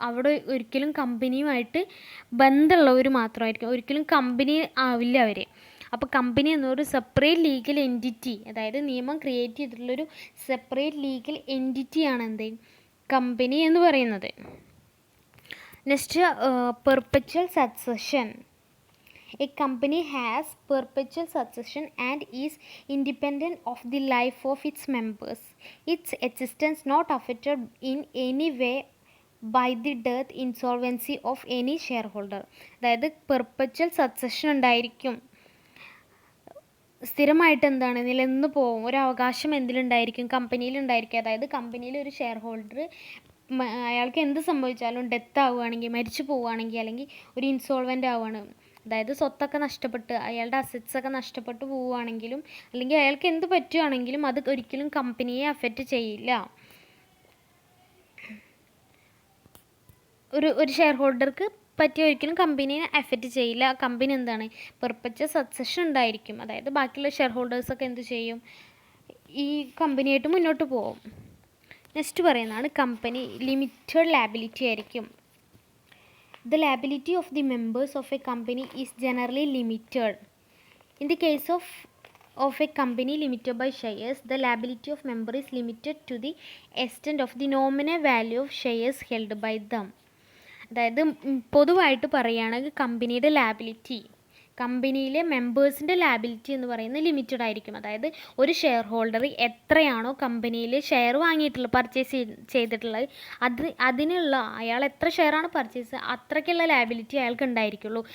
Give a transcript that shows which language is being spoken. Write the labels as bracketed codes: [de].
[ml] അവിടെ ഒരിക്കലും കമ്പനിയുമായിട്ട് ബന്ധമുള്ളവർ മാത്രമായിരിക്കും, ഒരിക്കലും കമ്പനി ആവില്ല അവർ. അപ്പോൾ കമ്പനി എന്നൊരു സെപ്പറേറ്റ് ലീഗൽ എൻറ്റിറ്റി, അതായത് നിയമം ക്രിയേറ്റ് ചെയ്തിട്ടുള്ളൊരു സെപ്പറേറ്റ് ലീഗൽ എൻറ്റിറ്റിയാണ് എന്ത് കമ്പനി എന്ന് പറയുന്നത്. Next, പെർpetual succession. [en] A company has perpetual succession and is independent of the life of its members. Its existence not affected in any way by the death, insolvency of any shareholder. [ml] അതായത് പെർpetual succession ഉണ്ടായിരിക്കും, സ്ഥിരമായിട്ട് എന്താണ് നിലനിന്ന് പോകും, ഒരു അവകാശം എന്തിലുണ്ടായിരിക്കും, കമ്പനിയിലുണ്ടായിരിക്കും. അതായത് കമ്പനിയിൽ ഒരു ഷെയർ ഹോൾഡർ അയാൾക്ക് എന്ത് സംഭവിച്ചാലും, ഡെത്ത് ആവുകയാണെങ്കിൽ, മരിച്ചു പോവുകയാണെങ്കിൽ, അല്ലെങ്കിൽ ഒരു ഇൻസോൾവൻ്റ് ആവുകയാണ്, അതായത് സ്വത്തൊക്കെ നഷ്ടപ്പെട്ട് അയാളുടെ അസറ്റ്സൊക്കെ നഷ്ടപ്പെട്ട് പോവുകയാണെങ്കിലും, അല്ലെങ്കിൽ അയാൾക്ക് എന്ത് പറ്റുകയാണെങ്കിലും അത് ഒരിക്കലും കമ്പനിയെ അഫക്റ്റ് ചെയ്യില്ല. ഒരു ഷെയർ ഹോൾഡർക്ക് പറ്റി ഒരിക്കലും കമ്പനിയെ അഫക്റ്റ് ചെയ്യില്ല. കമ്പനി എന്താണ് പെർpetual succession ഉണ്ടായിരിക്കും, അതായത് ബാക്കിയുള്ള ഷെയർ ഹോൾഡേഴ്സൊക്കെ എന്ത് ചെയ്യും, ഈ കമ്പനിയായിട്ട് മുന്നോട്ട് പോകും. നെക്സ്റ്റ് പറയുന്നതാണ് കമ്പനി ലിമിറ്റഡ് ലയബിലിറ്റി ആയിരിക്കും. [en] The liability of the members of a company is generally limited. In the case of a company limited by shares, the liability of member is limited to the extent of the nominal value of shares held by them. [ml] അതായത് പൊതുവായിട്ട് പറയുകയാണെങ്കിൽ കമ്പനിയുടെ liability, കമ്പനിയിലെ മെമ്പേഴ്സിൻ്റെ liability എന്ന് പറയുന്നത് limited ആയിരിക്കും. അതായത് ഒരു ഷെയർ ഹോൾഡർ എത്രയാണോ കമ്പനിയിൽ ഷെയർ വാങ്ങിയിട്ടുള്ളത്, പർച്ചേസ് ചെയ്തിട്ടുള്ളത്, അതിനുള്ള അയാൾ എത്ര ഷെയറാണ് പർച്ചേസ് അത്രയ്ക്കുള്ള ലാബിലിറ്റി അയാൾക്ക് ഉണ്ടായിരിക്കുള്ളൂ.